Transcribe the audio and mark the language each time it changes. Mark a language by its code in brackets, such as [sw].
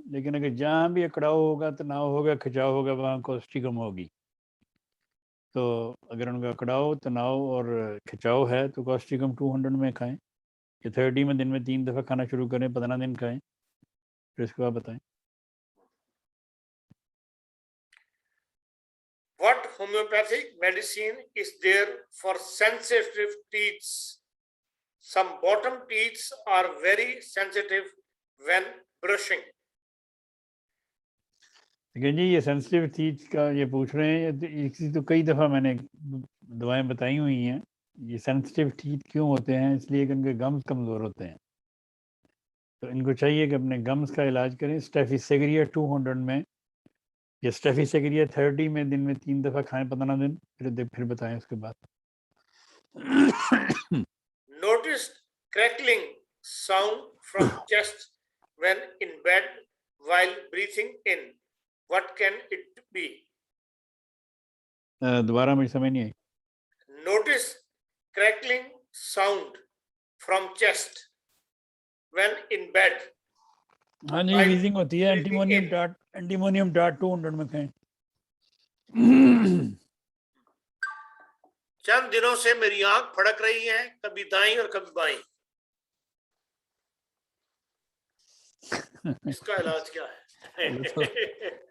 [hi] लेकिन अगर जहाँ भी अकड़ाव होगा, तनाव होगा, खिंचाव होगा, वहाँ कॉस्टिकम होगी। तो अगर उनका अकड़ाव, तनाव और खिंचाव है तो कॉस्टिकम 200 में खाएं, या 30 में दिन में 3 दफ़ा खाना शुरू करें, 15 दिन खाएं, फिर इसके बाद बताएं। [en] What homeopathic medicine is there for sensitive teeth? Some bottom teeth are very sensitive when brushing. [hi] लेकिन जी ये सेंसिटिव टीथ का ये पूछ रहे हैं, इसी तो कई दफ़ा मैंने दवाएं बताई हुई हैं। ये सेंसिटिव टीथ क्यों होते हैं? इसलिए कि उनके गम्स कमज़ोर होते हैं, तो इनको चाहिए कि अपने गम्स का इलाज करें। स्टेफिसेग्रिया 200 में, या स्टेफिसेग्रिया 30 में दिन में 3 दफ़ा खाएं, 15 दिन, फिर बताएं उसके बाद। [en] Notice crackling sound from chest when in bed while breathing in. What can it be? [hi] दोबारा मुझे समझ नहीं आई। [en] Notice crackling sound from chest when in bed. [hi] हाँ जी, वीजिंग होती है। एंटीमोनियम टाट 200 में खाएं। चंद दिनों से मेरी आंख फड़क रही है, कभी दाईं और कभी बाईं, इसका इलाज क्या है?